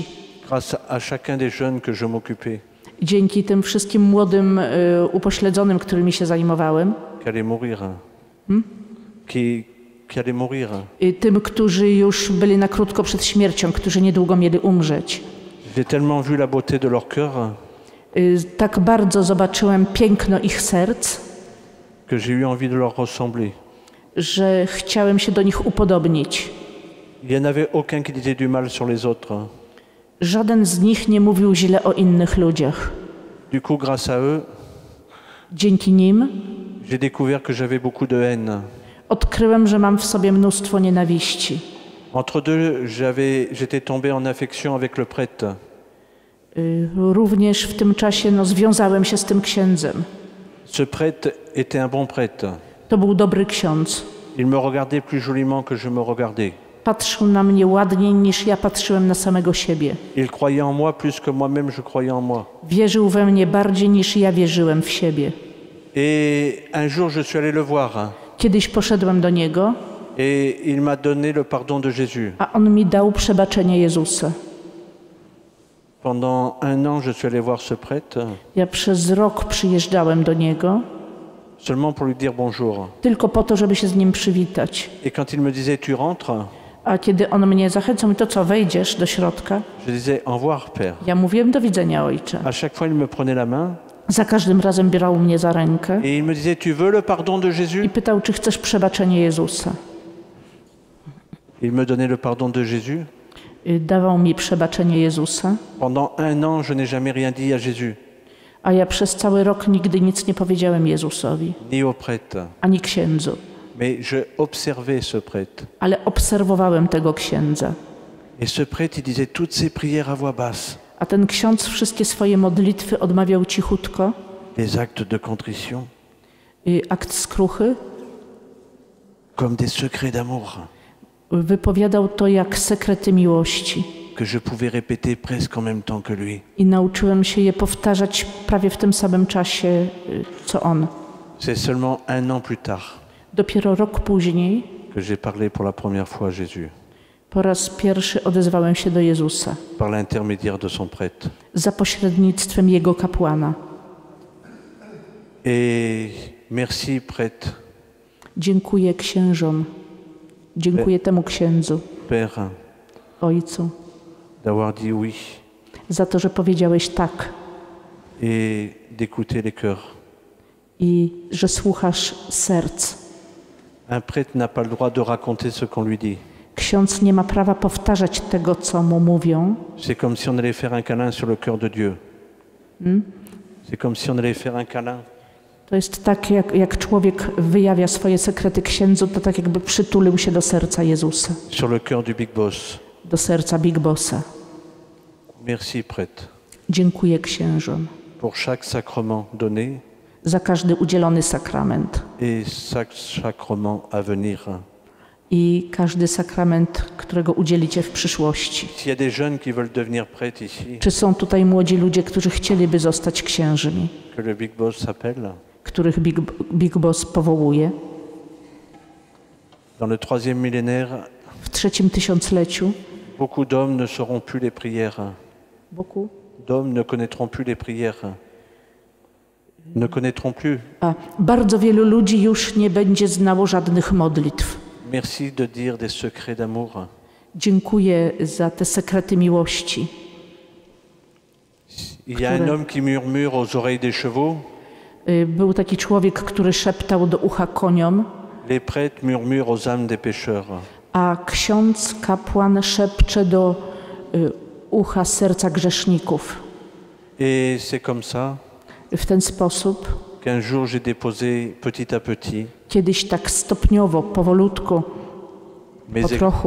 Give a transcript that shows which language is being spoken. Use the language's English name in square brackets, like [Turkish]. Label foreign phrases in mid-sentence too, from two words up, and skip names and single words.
[French] grâce à chacun des jeunes que je m'occupais, [Polish] Dzięki tym wszystkim młodym upośledzonym, którymi się zajmowałem, [French] qui allaient mourir, qui allaient mourir. [Polish] Tym, którzy już byli na krótko przed śmiercią, którzy niedługo mieli umrzeć. [French] J'ai tellement vu la beauté de leur cœur [Polish] Tak bardzo zobaczyłem piękno ich serc, [French] que j'ai eu envie de leur ressembler. [Polish] że chciałem się do nich upodobnić. [French] Il n'y en avait aucun qui disait du mal sur les autres. [Polish] Żaden z nich nie mówił źle o innych ludziach. [French] Du coup, grâce à eux, [Polish] Dzięki nim [French] j'ai découvert que j'avais beaucoup de haine. [Polish] odkryłem, że mam w sobie mnóstwo nienawiści. [French] Entre deux, j'étais tombé en affection avec le prêtre. [Polish] Również w tym czasie związałem się z tym księdzem. [French] Ce prêtre était un bon prêtre. [Polish] To był dobry ksiądz. [French] Il me regardait plus joliment que je me regardais. [Polish] Patrzył na mnie ładniej niż ja patrzyłem na samego siebie. [French] Il croyait en moi plus que moi-même je croyais en moi. [Polish] Wierzył we mnie bardziej niż ja wierzyłem w siebie. [French] Et un jour, je suis allé le voir [Polish] Kiedyś poszedłem do niego, [French] et il m'a donné le pardon de Jésus. [Polish] a on mi dał przebaczenie Jezusa. [French] Pendant un an, je suis allé voir ce prêtre [Polish] Ja przez rok przyjeżdżałem do niego [French] seulement pour lui dire bonjour. [Polish] tylko po to, żeby się z nim przywitać. [French] Et quand il me disait tu rentres, [Polish] A kiedy on mnie zachęcał, to co, wejdziesz do środka? [French] je disais au revoir Père. [Polish] Ja mówiłem do widzenia, ojcze. [French] À chaque fois, il me prenait la main [Polish] Za każdym razem brał mnie za rękę [French] et il me disait tu veux le pardon de Jésus? [Polish] i pytał, czy chcesz przebaczenie Jezusa. [French] Il me donnait le pardon de Jésus. [Polish] Dawał mi przebaczenie Jezusa, [French] Pendant un an, je n'ai jamais rien dit à Jésus, [Polish] a ja przez cały rok nigdy nic nie powiedziałem Jezusowi, [French] ni au prêtre. [Polish] ani księdzu. [French] Mais je observais ce prêtre. [Polish] Ale obserwowałem tego księdza. [French] Et ce prêtre, il disait toutes ses prières à voix basse, [Polish] A ten ksiądz wszystkie swoje modlitwy odmawiał cichutko, [French] les actes de contrition, [Polish] akt skruchy. [French] comme des secrets d'amour [Polish] Wypowiadał to jak sekrety miłości. [French] que je pouvais répéter presque en même temps que lui. [Polish] I nauczyłem się je powtarzać prawie w tym samym czasie, co on. [French] C'est seulement un an plus tard [Polish] Dopiero rok później [French] que j'ai parlé pour la première fois à Jésus, [Polish] po raz pierwszy odezwałem się do Jezusa [French] par l'intermédiaire de son prêtre. [Polish] za pośrednictwem jego kapłana. [French] Et merci prêtre, [Polish] Dziękuję księżom, dziękuję temu księdzu, [French] Père, [Polish] ojcu, [French] d'avoir dit oui [Polish] za to, że powiedziałeś tak [French] et d'écouter les cœurs. [Polish] i że słuchasz serc. [French] Un prêtre n'a pas le droit de raconter ce qu'on lui dit. [Polish] Ksiądz nie ma prawa powtarzać tego, co mu mówią. [French] C'est comme si on allait faire un câlin sur le cœur de Dieu. C'est comme si on allait faire un câlin [Polish] To jest tak, jak człowiek wyjawia swoje sekrety księdzu, to tak jakby przytulił się do serca Jezusa, [French] sur le cœur du Big Boss. [Polish] do serca Big Bossa. [French] Merci prêtre. [Polish] Dziękuję księżom [French] pour chaque sacrement donné [Polish] za każdy udzielony sakrament [French] et chaque sacrement à venir. [Polish] i każdy sakrament, którego udzielicie w przyszłości. [French] S'il y a des jeunes qui veulent devenir prêtres ici, [Polish] Czy są tutaj młodzi ludzie, którzy chcieliby zostać księżmi, [French] que le Big Boss s'appelle, [Polish] których Big Boss powołuje? [French] dans le troisième millénaire, [Polish] W 3. tysiącleciu [French] beaucoup d'hommes ne sauront plus les prières. [Polish] Boku? [French] D'hommes ne connaîtront plus les prières. Ne connaîtront plus. [Polish] Bardzo wielu ludzi już nie będzie znało żadnych modlitw. [French] Merci de dire des secrets d'amour. [Polish] Dziękuję za te sekrety miłości. [French] Il y a un homme qui murmure aux oreilles des chevaux. [Polish] Był taki człowiek, który szeptał do ucha koniom, [French] Les prêtres murmurent aux âmes des pécheurs. [Polish] a ksiądz, kapłan szepcze do ucha serca grzeszników. [French] Et c'est comme ça [Polish] W ten sposób [French] qu'un jour j'ai déposé petit à petit [Polish] kiedyś tak stopniowo, powolutku, po trochu